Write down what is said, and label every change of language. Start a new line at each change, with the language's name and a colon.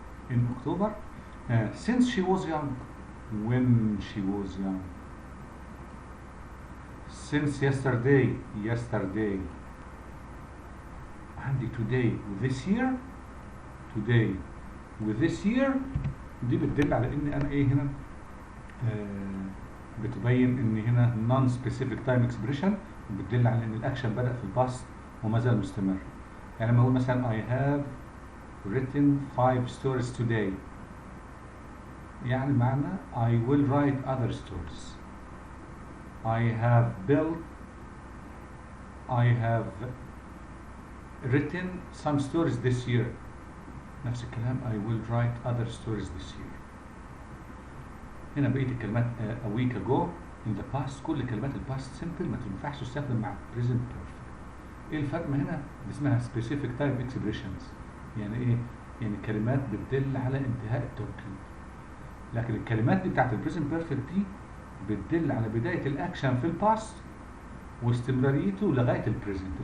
English: in October. since she was young، when she was young. since yesterday، yesterday.
Arabic: عندي
English: today و this year.
Arabic: today و this year دي بتدل على ان انا ايه هنا، بتبين ان هنا non specific time expression، وبتدل على ان الاكشن بدأ في الباست وما زال مستمر. يعني لما اقول مثلا
English: I have written 5 stories today،
Arabic: يعني معنى
English: I will write other stories. I have written some stories this year.
Arabic: نفس الكلام
English: I will write other stories this year.
Arabic: هنا بقية الكلمات
English: a week ago، in the past.
Arabic: كل كلمات الباست سمبل ما تنفعش تستخدم مع present perfect. ايه الفرق؟ ما هنا اسمها specific time expressions. يعني ايه؟ يعني كلمات بتدل على انتهاء التوقيت. لكن الكلمات دي بتاعت البريزنت بيرفكت دي بتدل على بداية الأكشن في الباست واستمراريته لغاية البريزنت.